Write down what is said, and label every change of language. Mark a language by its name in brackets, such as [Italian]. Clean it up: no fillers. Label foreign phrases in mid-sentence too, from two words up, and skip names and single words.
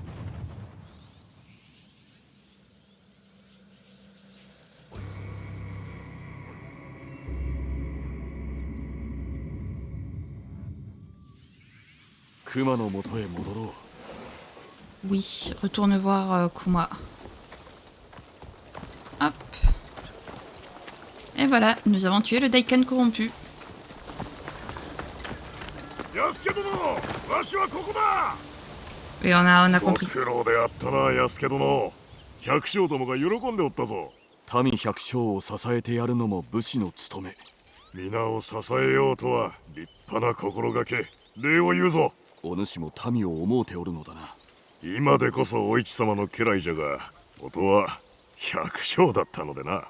[Japanese] クマのもとへ戻ろ. [French] Oui, retourne voir Kuma. Hop. Et voilà, nous avons tué le Daiken corrompu. [Japanese] 安家殿、わしはここだ。 [French] Et on a [Japanese] ご [French] compris. [Japanese] 苦労であったな、安家殿。百姓どもが喜んでおったぞ。民百姓を支えてやるのも武士の務め。皆を支えようとは立派な心がけ。礼を言うぞ。お主も民を思うておるのだな。今でこそお市様の家来じゃが、元は百姓だったのでな。